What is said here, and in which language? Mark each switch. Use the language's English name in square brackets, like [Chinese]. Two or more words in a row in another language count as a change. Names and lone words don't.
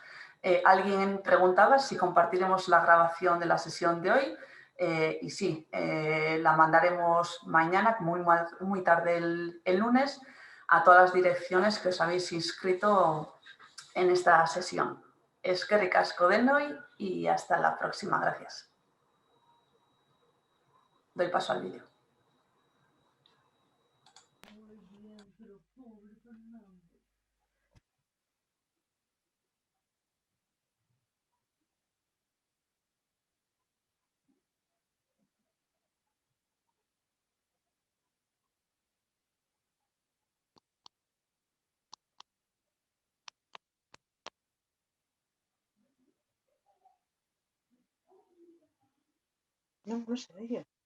[Spanish] Alguien preguntaba si compartiremos la grabación de la sesión de hoy y sí, la mandaremos mañana, muy tarde el lunes, a todas las direcciones que os habéis inscrito en esta sesión. [Basque] Eskerrik asko denoi [Spanish] y hasta la próxima. Gracias. Doy paso al vídeo. No, no se oye.